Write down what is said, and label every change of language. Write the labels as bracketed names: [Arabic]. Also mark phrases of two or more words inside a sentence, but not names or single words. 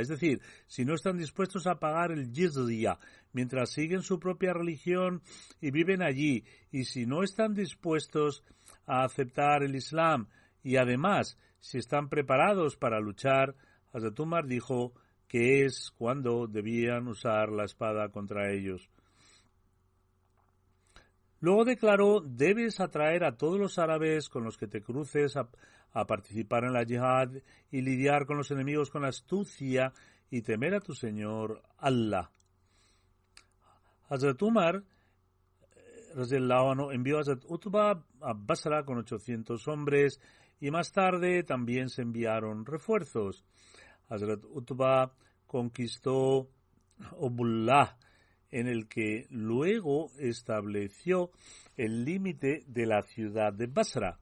[Spanish] Es decir, si no están dispuestos a pagar el jizya mientras siguen su propia religión y viven allí, y si no están dispuestos a aceptar el Islam, y además, si están preparados para luchar, Hazrat Umar dijo que es cuando debían usar la espada contra ellos. Luego declaró: debes atraer a todos los árabes con los que te cruces a participar en la yihad y lidiar con los enemigos con astucia y temer a tu Señor Allah. Hazrat Umar [Arabic] رضي الله عنه [Spanish] envió a Hazrat Utba a Basra con 800 hombres y más tarde también se enviaron refuerzos. Hazrat Utba conquistó Obullah, en el que luego estableció el límite de la ciudad de Basra.